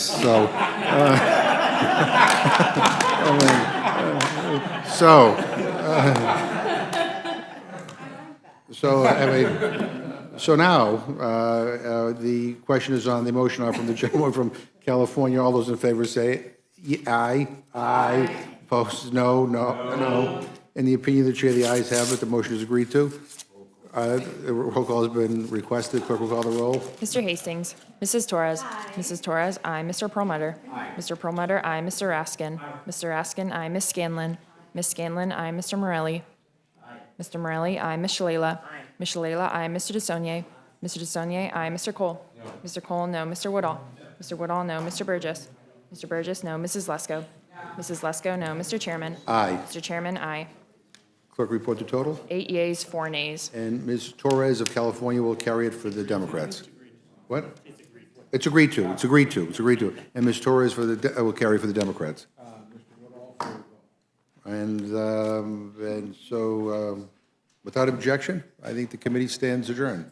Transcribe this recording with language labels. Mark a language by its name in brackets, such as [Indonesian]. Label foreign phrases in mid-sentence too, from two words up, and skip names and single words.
[English] So, so now, the question is on the motion from the gentleman from California. All those in favor say aye. Aye. Opposed, no, no, no. In the opinion of the chair, the ayes have it. The motion is agreed to. The roll call has been requested. Clerk will call the roll. Mr. Hastings. Mrs. Torres. Mrs. Torres, aye. Mr. Perlmutter. Mr. Perlmutter, aye. Mr. Raskin. Mr. Raskin, aye. Ms. Scanlon. Ms. Scanlon, aye. Mr. Morelli. Mr. Morelli, aye. Ms. Shalala. Ms. Shalala, aye. Mr. DeSaulnier. Mr. DeSaulnier, aye. Mr. Cole. Mr. Cole, no. Mr. Woodall. Mr. Woodall, no. Mr. Burgess. Mr. Burgess, no. Mrs. Lesko. Mrs. Lesko, no. Mr. Chairman. Aye. Mr. Chairman, aye. Clerk, report the total. 8 yeas, 4 nays. And Ms. Torres of California will carry it for the Democrats. What? It's agreed to. It's agreed to. It's agreed to. And Ms. Torres will carry for the Democrats. And so, without objection, I think the committee stands adjourned.